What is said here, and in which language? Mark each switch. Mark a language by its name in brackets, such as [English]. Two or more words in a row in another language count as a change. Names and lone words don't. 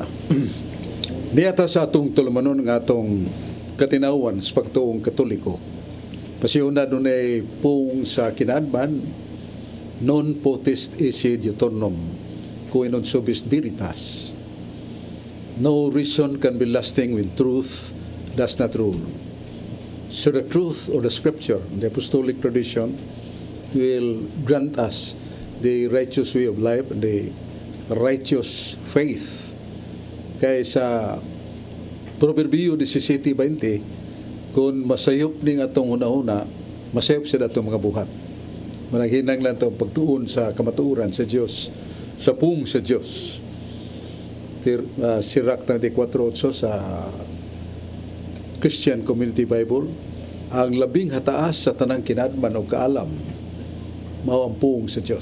[Cebuano] Niyata sa atong tulumanon ng atong katinawan sa pagtuong Katoliko. Pasihuna doon ay pung sa kinaadman, [Latin] non potest esse diuturnum, cui non subis veritas. [English] No reason can be lasting when truth does not rule. So the truth or the scripture, the apostolic tradition, will grant us the righteous way of life and the righteous faith. [Cebuano] Kaya sa Proverbio 17:20, kung masayop ning atong una-una, masayop sa atong mga buhat. Managhinang lang itong pagtuon sa kamatuuran sa Diyos, sa pung sa Diyos. Sirach 34:8 sa Christian Community Bible, ang labing hataas sa tanang kinadman o kaalam, mao ang pung sa Diyos.